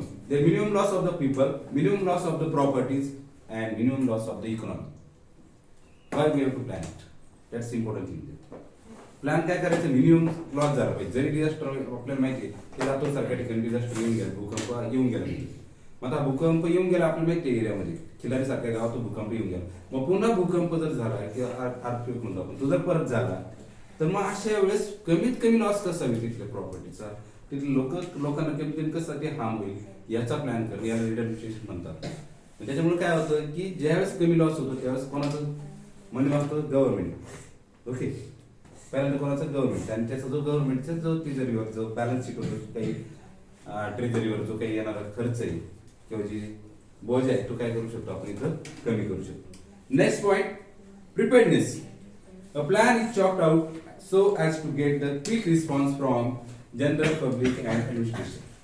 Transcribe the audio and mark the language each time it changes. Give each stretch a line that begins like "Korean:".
English: The minimum loss of the people, minimum loss of the properties, and minimum loss of the economy. Why we have to plan it? That's the important thing.
Marathi: Plan काय करायचं, minimum loss झाला पाहिजे. जरी disaster आपल्याला माहिती आहे की जातो सारख्या ठिकाणी डिझास्टर येऊन गेला, भूकंप येऊन गेला, मग आता भूकंप येऊन गेला आपल्याला माहिती आहे एरियामध्ये खिलारी सारख्या गावात भूकंप येऊन गेला, मग पुन्हा भूकंप जर झाला किंवा अर्थक्वेक म्हणतो आपण, तो जर परत झाला तर मग अशा वेळेस कमीत कमी लॉस कसा होईल तिथल्या प्रॉपर्टीचा, तिथले लोकांना कमीत कमी कसं ते हार्म होईल याचा प्लॅन करणं, याला रिडम्पशन म्हणतात. त्याच्यामुळे काय होतं की ज्यावेळेस कमी लॉस होतो त्यावेळेस कोणाचं मनी वाचतं, गव्हर्नमेंट. ओके, पहिल्यांदा कोणाचं गव्हर्नमेंट, आणि त्याचा जो गव्हर्नमेंटचा जो तिजोरीवर जो बॅलन्स शीट होतो, काही ट्रेजरीवर जो काही येणारा खर्च आहे किंवा जी बोज आहे तो काय करू शकतो आपण इथं कमी करू शकतो.
English: Next point, preparedness. A plan is chalked out so as to get the quick response from general public and administration.